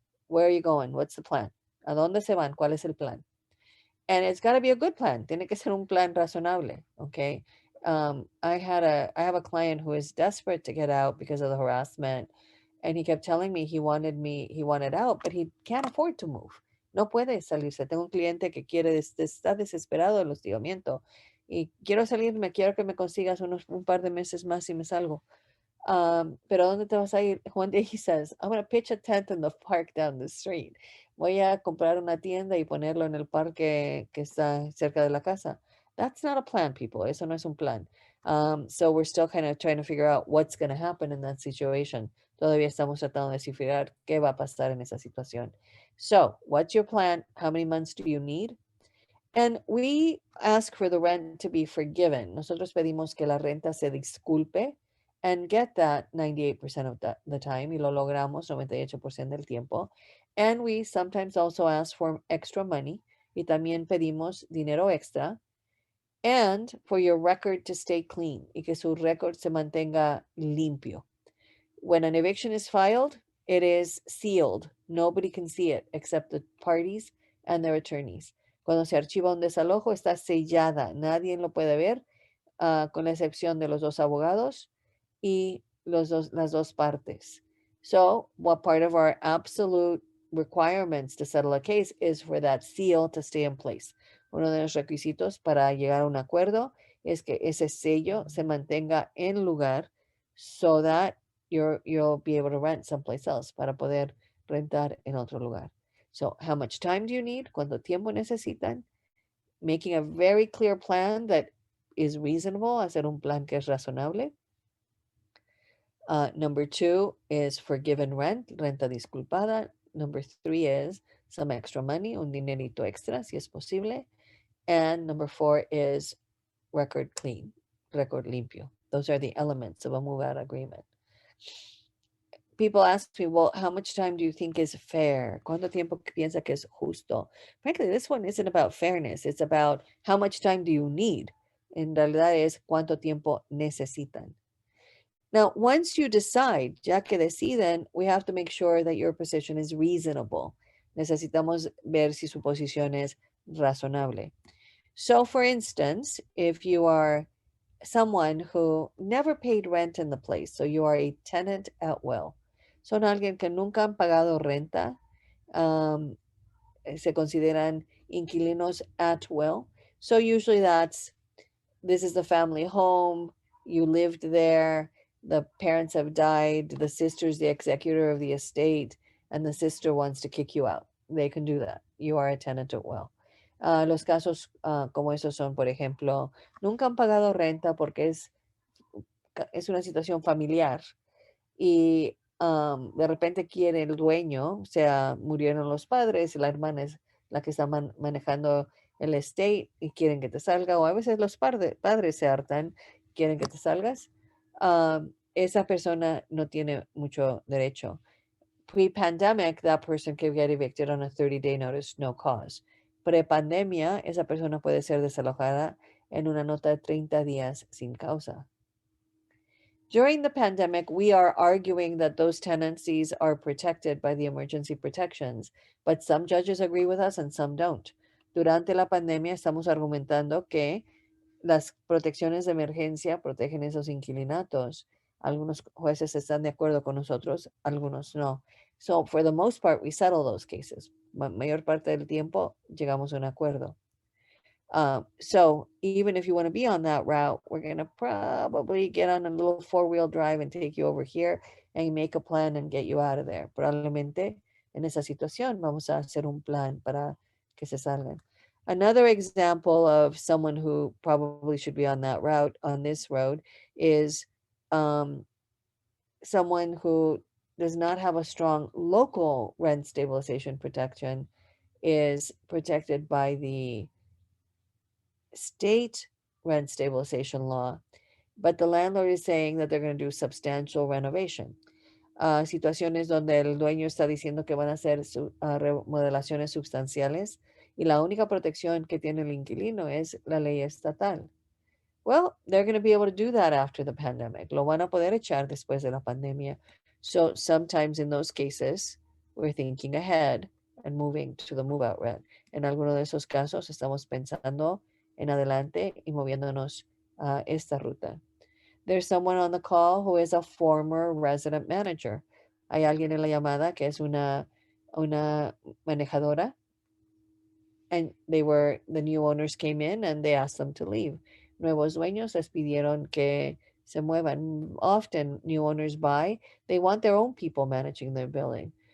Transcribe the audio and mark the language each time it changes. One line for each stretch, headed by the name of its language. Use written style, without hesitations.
English: Where are you going? What's the plan?
Spanish: ¿A dónde se van? ¿Cuál es el plan?
English: And it's got to be a good plan.
Spanish: Tiene que ser un plan razonable.
English: Okay. I have a client who is desperate to get out because of the harassment, and he kept telling me he wanted out, but he can't afford to move.
Spanish: No puede salirse. Tengo un cliente que está desesperado del hostigamiento y quiero salirme, quiero que me consigas un par de meses más y me salgo. Pero ¿dónde te vas a ir?
English: One day he says, I'm going to pitch a tent in the park down the street.
Spanish: Voy a comprar una tienda y ponerlo en el parque que está cerca de la casa.
English: That's not a plan, people.
Spanish: Eso no es un plan.
English: So we're still kind of trying to figure out what's going to happen in that situation.
Spanish: Todavía estamos tratando de descifrar qué va a pasar en esa situación.
English: So, what's your plan? How many months do you need? And we ask for the rent to be forgiven.
Spanish: Nosotros pedimos que la renta se disculpe
English: and get that 98% of the time,
Spanish: y lo logramos 98% del tiempo.
English: And we sometimes also ask for extra money,
Spanish: y también pedimos dinero extra,
English: and for your record to stay clean,
Spanish: y que su récord se mantenga limpio.
English: When an eviction is filed, it is sealed. Nobody can see it except the parties and their attorneys.
Spanish: Cuando se archiva un desalojo, está sellada. Nadie lo puede ver, con la excepción de los dos abogados y las dos partes.
English: So, what part of our absolute requirements to settle a case is for that seal to stay in place.
Spanish: Uno de los requisitos para llegar a un acuerdo es que ese sello se mantenga en lugar,
English: so that you'll be able to rent someplace else,
Spanish: para poder rentar en otro lugar.
English: So, how much time do you need?
Spanish: ¿Cuánto tiempo necesitan?
English: Making a very clear plan that is reasonable,
Spanish: hacer un plan que es razonable.
English: Number 2 is forgiven rent,
Spanish: renta disculpada.
English: Number 3 is some extra money,
Spanish: un dinerito extra, si es posible.
English: And number 4 is record clean,
Spanish: record limpio.
English: Those are the elements of a move-out agreement. People ask me, well, how much time do you think is fair?
Spanish: ¿Cuánto tiempo piensa que es justo?
English: Frankly, this one isn't about fairness. It's about how much time do you need.
Spanish: En realidad es cuánto tiempo necesitan.
English: Now, once you decide,
Spanish: ya que deciden,
English: we have to make sure that your position is reasonable.
Spanish: Necesitamos ver si su posición es razonable.
English: So, for instance, if you are someone who never paid rent in the place, so you are a tenant at will,
Spanish: son alguien que nunca han pagado renta, se consideran inquilinos
English: at will. So usually this is the family home, You lived there, the parents have died, the sister's the executor of the estate, and the sister wants to kick you out. They can do that. You are a tenant at will.
Spanish: Los casos como esos son, por ejemplo, nunca han pagado renta porque es una situación familiar y de repente quiere el dueño, o sea, murieron los padres, la hermana es la que está manejando el estate y quieren que te salga, o a veces los padres se hartan, quieren que te salgas, esa persona no tiene mucho derecho.
English: Pre-pandemic, that person could get evicted on a 30-day notice, no cause.
Spanish: Pre-pandemia, esa persona puede ser desalojada en una nota de 30 días sin causa.
English: During the pandemic, we are arguing that those tenancies are protected by the emergency protections, but some judges agree with us and some don't.
Spanish: Durante la pandemia estamos argumentando que las protecciones de emergencia protegen esos inquilinatos. Algunos jueces están de acuerdo con nosotros, algunos no.
English: So, for the most part, we settle those cases.
Spanish: Mayor parte del tiempo llegamos a un acuerdo.
English: So even if you want to be on that route, we're going to probably get on a little four-wheel drive and take you over here and make a plan and get you out of there.
Spanish: Probablemente en esa situación vamos a hacer un plan para que se salgan.
English: Another example of someone who probably should be on that route, on this road, is someone who does not have a strong local rent stabilization protection, is protected by the state rent stabilization law, but the landlord is saying that they're going to do substantial renovation.
Spanish: Situaciones donde el dueño está diciendo que van a hacer remodelaciones sustanciales y la única protección que tiene el inquilino es la ley estatal.
English: Well, they're going to be able to do that after the pandemic.
Spanish: Lo van a poder echar después de la pandemia.
English: So sometimes in those cases, we're thinking ahead and moving to the move out rent.
Spanish: En alguno de esos casos estamos pensando en adelante y moviéndonos a esta ruta.
English: There's someone on the call who is a former resident manager.
Spanish: Hay alguien en la llamada que es una manejadora,
English: and the new owners came in and they asked them to leave.
Spanish: Nuevos dueños les pidieron que se muevan.
English: Often new owners buy, they want their own people managing their building.